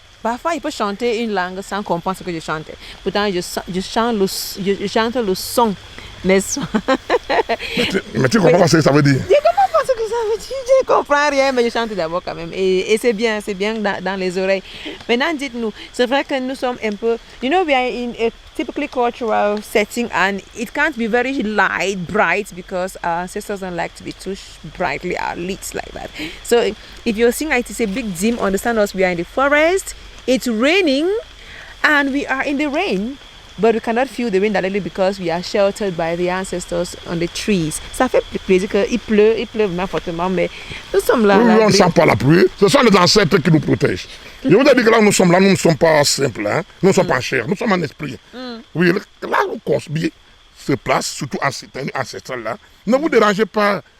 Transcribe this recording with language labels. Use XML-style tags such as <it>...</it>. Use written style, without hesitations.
<fr>Parfois, il peut chanter une langue sans comprendre ce que je chante. Pourtant, je chante le son. Mais tu comprends pas ce que ça veut dire? Je comprends pas ce que ça veut dire. Je comprends rien, mais je chante d'abord quand même. Et c'est bien dans les oreilles. Maintenant, dites-nous, c'est vrai que nous sommes un peu...</fr> <en>You know, we are in a typically cultural setting and it can't be very bright because our ancestors don't like to be too brightly lit like that. So if you're seeing it is a big dim, understand us, we are in the forest, it's raining and we are in the rain. But we cannot feel the rain directly because we are sheltered by the ancestors on the trees.</en> <fr>Ça fait plaisir qu'il pleut vraiment fortement, mais nous sommes là. Nous, on ne sent pas la pluie. Ce sont les ancêtres qui nous protègent. Je vous ai dit que là, nous ne sommes pas simples. Hein? Nous ne sommes pas en chair, nous sommes en esprit. Oui, là où Cosby se place, surtout ancestral là, ne vous dérangez pas.</fr>